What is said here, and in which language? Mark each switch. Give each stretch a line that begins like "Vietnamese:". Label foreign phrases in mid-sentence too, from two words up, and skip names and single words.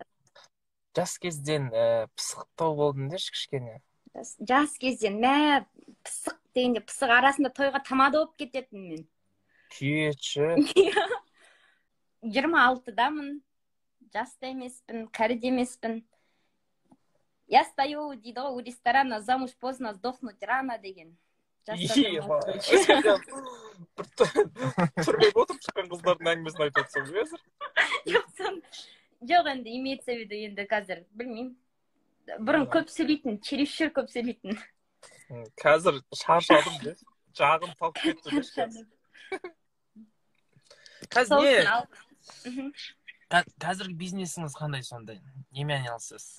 Kazakh: Жас кезден пысықтау болдың деші кішкене. Жас кезден, пысық дегенде, пысық арасында тойға тамада болып кететін мен. Күйетші. 26-дамын, жаста емеспін, кәріде емеспін.
Russian: Я стою,
Kazakh: дейді ғой,
Russian: у ресторана замуж поздно, сдохнуть рано деген.
Kazakh: Түрмеге отырып шыққан қыздардың әңгімесін айтып отырсың қазір? Жоқ, енді
Russian: имеется в виду,
Kazakh: енді қазір білмеймін. Бұрын көп сөйлейтін, чересчур көп сөйлейтін. Қазір шаршадым де, жағым талып кетті де. Қазіргі бизнесіңіз қандай сондай? Немен айналысасыз?